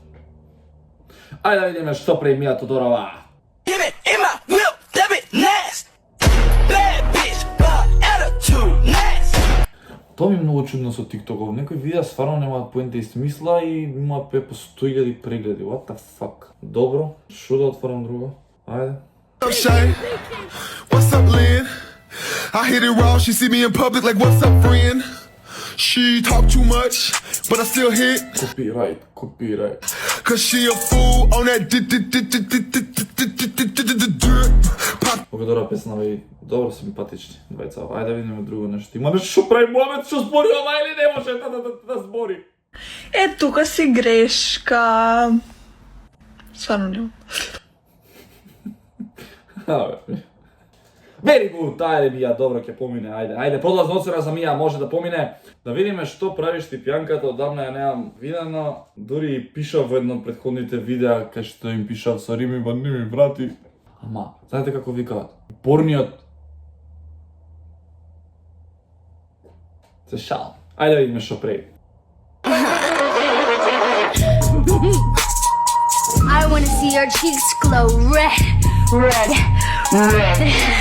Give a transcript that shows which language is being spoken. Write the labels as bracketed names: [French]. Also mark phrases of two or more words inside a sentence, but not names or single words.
[Macedonian] Ајде да видиме што прави Мија Тодорова. Тоа ми е многу чудно со TikTok-ов. Некои видеа стварно немаат поента и смисла и имаат по 100.000 прегледи. [English] What the fuck? [Macedonian] Добро, шо да отворам друго? Ајде. [English] What's up, Lynn? I hit it raw, she see me in public like, what's up, friend? She talk too much, but I still hit. Copyright. Cause she a fool on that [Macedonian] Кога добра песна, бе, добро симпатични двајца. Ајде да видиме друго нешто. Има нешто што прави Муамет, што збори ова или не може да збори? Е, тука си грешка. Стварно не. [English] Very good, [Macedonian] ајде Мија, добро ќе помине, ајде, подлазна оцена за Мија може да помине. Да видиме што правиш ти пијанката, одамна ја немам видено, дури и пишав во едно од претходните видеа кај што им пишав со Рими, ба не ми врати. Ама, знаете како викаат? Порниот се шал. Ајде да видиме што прави. [English] I wanna see your cheeks glow red, red, red.